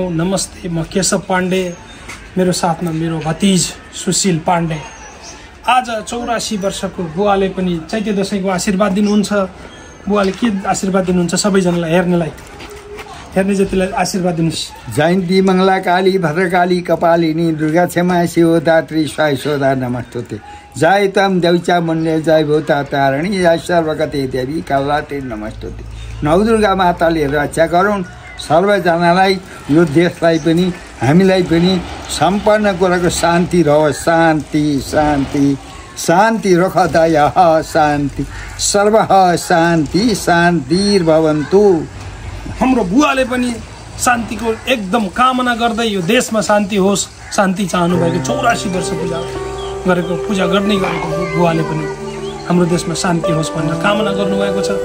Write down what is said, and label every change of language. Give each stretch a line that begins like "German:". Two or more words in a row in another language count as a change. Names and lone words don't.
Nepali: नमस्ते, म केशव पाण्डे, मेरो साथमा मेरो भतिज सुशील पाण्डे। आज 84 वर्षको बुवाले पनि चैते दशैंको आशीर्वाद दिनुहुन्छ। बुवाले के आशीर्वाद दिनुहुन्छ? सबैजनालाई हेर्ने जतिलाई आशीर्वाद दिनुहोस्।
Sanskrit: जयन्ती मङ्गला काली भद्रकाली कपालिनी दुर्गा क्षमा शिवदात्री स्वायशोदा नमस्तुते। जय तम देउचा मुन्ने जय भूता तारणी जय सर्वगते देवी कालाते नमस्तुते।
Nepali: नवदुर्गा माताले रक्षा गरून्। सर्वजनालाई, यो देशलाई पनि हामीलाई पनि सम्पन्न कुराको शान्ति रहोस्।
Sanskrit: शान्ति शान्ति शान्ति रख दया शान्ति सर्व शान्ति शान्तिर्भवन्तु।
Nepali: हाम्रो बुवाले पनि शान्तिको एकदम कामना गर्दै यो देशमा शान्ति होस्, शान्ति चाहनु भएको 84 वर्ष पूजा गर्ने गरेको बुवाले पनि हाम्रो देशमा शान्ति होस् भनेर कामना गर्नुभएको छ।